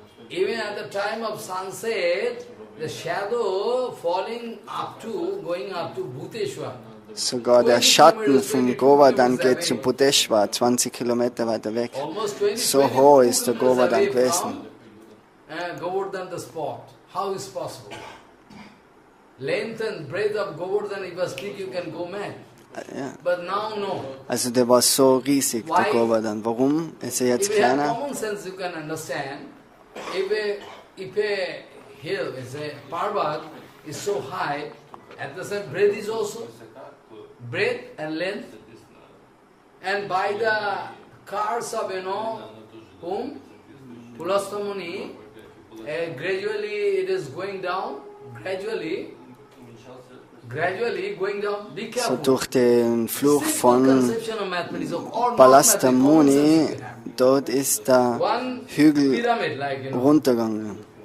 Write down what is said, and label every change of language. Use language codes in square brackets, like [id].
[en] Even at the time of sunset, the shadow falling going up to Bhuteshwar. [de] Sogar der Schatten vom Govardhan geht zu Bhuteshwar, 20 Kilometer weiter weg. So hoch ist der Govardhan gewesen. [en] Govardhan the spot. How is possible? Length and breadth of Govardhan, if you speak, you can go mad. [de] Ja. [en] But now no. [de] Also der war so riesig, der Govardhan. Warum ist er jetzt kleiner? [en] If you have common sense, you can understand. If a hill, a Parvat, is so high, at the same breadth is also breadth and length, and by the cars of whom Pulastamuni, gradually it is going down, gradually going down. Be careful. [de] So durch den Fluch von Palastamuni, dort ist der Hügel runtergegangen.